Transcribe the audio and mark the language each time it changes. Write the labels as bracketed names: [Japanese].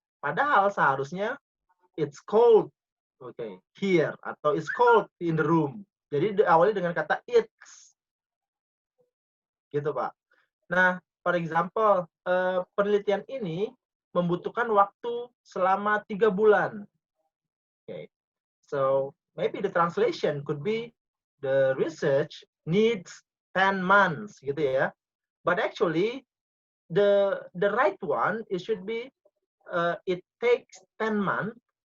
[Indonesian] Padahal seharusnya [English] it's cold. Okay, here atau it's cold in the room. [Indonesian] Jadi diawali dengan kata it's. Gitu, Pak. Nah, [English] for example, [Indonesian] penelitian ini membutuhkan waktu selama 3 bulan. [English] Okay. So, maybe the translation could be the research needs 10 months [Indonesian] gitu ya. [English] But actually the right one it should be it takes 10 months.